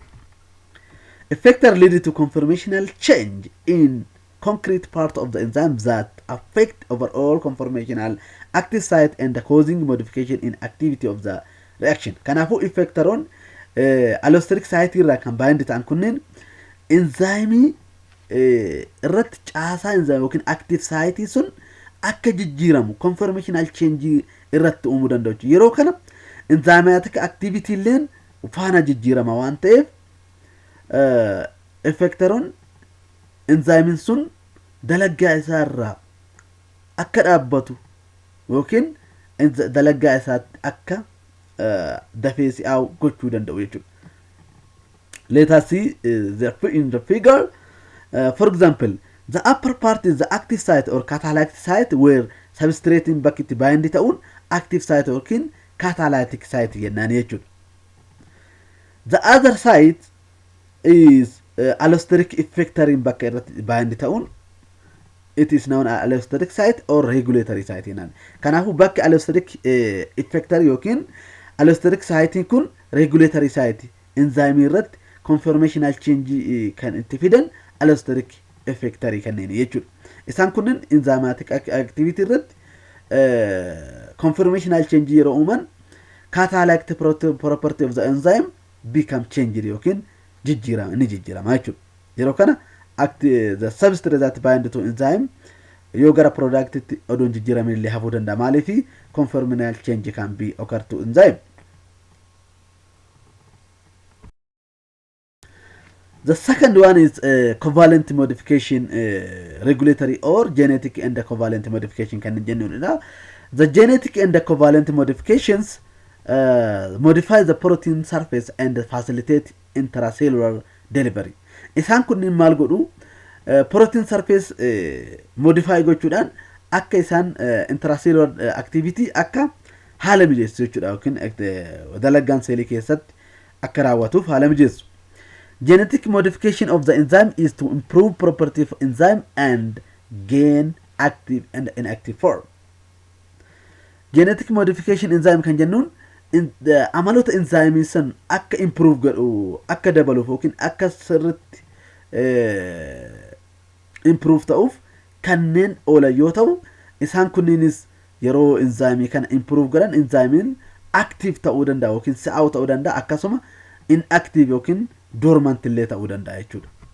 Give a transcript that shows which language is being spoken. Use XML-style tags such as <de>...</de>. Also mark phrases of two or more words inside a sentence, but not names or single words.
<en>Effector lead to conformational change in concrete part of the enzyme that affect overall conformational active site and causing modification in activity of the reaction.</en> <om>Kanaafuu effectoron</om> <en>allosteric site</en> <om>irraa kan bind ta'an kunneen enzyme irratti caasaa enzyme yookiin active site sun akka jijjiiramu</om> <en>conformational change</en> <om>irratti uumuu danda'u. Yeroo kana</om> <en>enzymatic activity</en> <om>illeen faana jijjiirama waan ta'eef effectoron enzyme sun dalagaa isaa irraa akka dhaabbatu yookiin dalagaa isaatti akka dafee si'aawu gochuu danda'u jechuudha.</om> <en>Let us see in the figure. For example, the upper part is the active site or catalytic site where substrate</en> <om>bakki itti bind ta'uun</om> <en>active site yookiin catalytic site</en> <om>jennaan jechuudha.</om> <en>The other site is allosteric effector</en> <om>bakka irratti bind ta'uun</om> <en>it is known as allosteric site or regulatory site jennaan.</en> <om>Kanaafuu bakki</om> <en>allosteric effector</en> <om>yookiin</om> <en>allosteric site</en> <om>kun</om> <en>regulatory site</en> <om>enzyme irratti</om> <en>conformational change</en> <om>kan itti fidan</om> <en>allosteric effector</en> <om>kanneen jechuudha. Isaan kunneen</om> <en>enzymatic activity</en> <om>irratti</om> <en>conformational change</en> <om>yeroo uuman</om> <en>catalytic property of the enzyme become changed</en> <om>yookiin jijjiirama jechuudha. Yeroo kana</om> <en>the substrate that bind to enzyme</en> <om>yoo gara product itti odoon jijjiiramin illee hafuu danda'a.</om> <en>Maaliif conformational change can be occur to enzyme. The second one is covalent modification, regulatory or genetic and covalent modification</en> <om>kan jennuudha.</om> <en>The genetic and covalent modifications modify the protein surface and facilitate intracellular delivery.</en> <om>Isaan kunniin maal godhu</om> <en>protein surface modify</en> <om>gochuudhaan akka isaan</om> <en>intracellular activity</en> <om>akka haala mijeessu jechuudha yookiin dalagaan seelii keessatti akka raawwatuuf haala mijeessu.</om> <en>Genetic modification of the enzyme is to improve property of enzyme and gain active and inactive form. Genetic modification</en> <om>enzyme kan jennuun amalota enzyme san akka improve godhu akka dabaluuf yookiin akka sirriitti improve ta'uuf kanneen oolan yoo ta'u isaan kunniinis yeroo enzyme kana improve godhan enzyme active ta'uu danda'a yookiin si'aawu ta'uu danda'a akkasuma inactive yookiin dormant illee ta'uu danda'a jechuudha.</om>